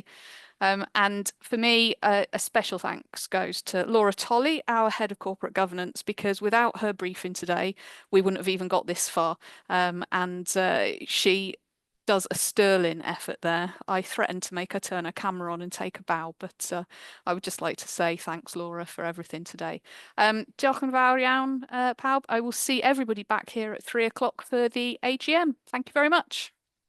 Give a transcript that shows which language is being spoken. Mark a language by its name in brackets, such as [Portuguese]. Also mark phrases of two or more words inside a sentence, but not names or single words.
[English] And for me, a special thanks goes to Laura Tolley, our head of corporate governance, because without her briefing today, we wouldn't have even got this far. And she does a sterling effort there. I threatened to make her turn her camera on and take a bow, but I would just like to say thanks, Laura, for everything today. [Welsh] Diolch yn fawr iawn, pawb. [English] I will see everybody back here at 3 o'clock for the AGM. Thank you very much.